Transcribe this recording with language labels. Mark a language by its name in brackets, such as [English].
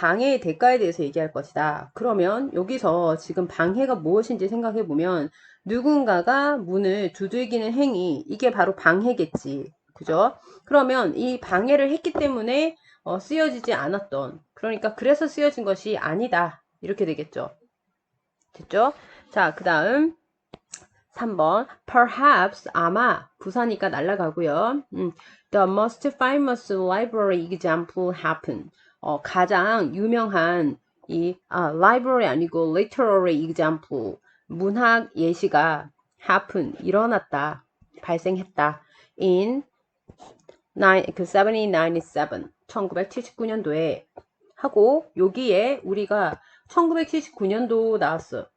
[Korean] 방해의 대가에 대해서 얘기할 것이다. 그러면 여기서 지금 방해가 무엇인지 생각해 보면 누군가가 문을 두들기는 행위, 이게 바로 방해겠지. 그죠? 그러면 이 방해를 했기 때문에 쓰여지지 않았던, 그러니까 그래서 쓰여진 것이 아니다. 이렇게 되겠죠. 됐죠? 자, 그 다음 3번 perhaps, 아마, 부사니까 날라가고요. [English] The most famous library example happened. [Korean] 가장 유명한 library 아니고 literary example, 문학 예시가 happen, 일어났다, 발생했다. in 1797, 1979년도에 하고 여기에 우리가 1979년도 나왔어.